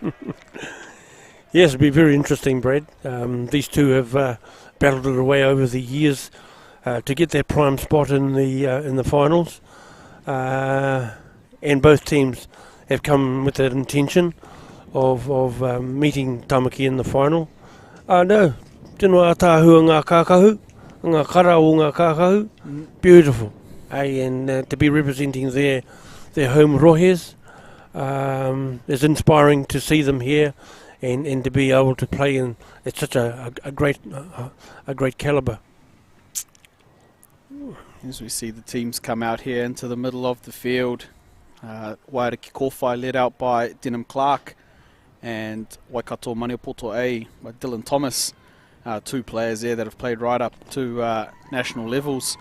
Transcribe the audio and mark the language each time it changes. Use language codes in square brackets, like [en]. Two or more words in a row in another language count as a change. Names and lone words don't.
[en] Yes, it'll be very interesting, Brad. These two have battled it away over the years to get their prime spot in the finals, and both teams have come with that intention of meeting Tāmaki in the final. No, [mi] tino atahu ngā kākahu, ngā kara o ngā kākahu, [en] beautiful. And to be representing their home rohes is inspiring to see them here, and to be able to play in at such a great calibre. As we see the teams come out here into the middle of the field, Waiariki Kōwhai led out by Denham Clark, and Waikato Maniapoto A by Dylan Thomas, two players there that have played right up to national levels.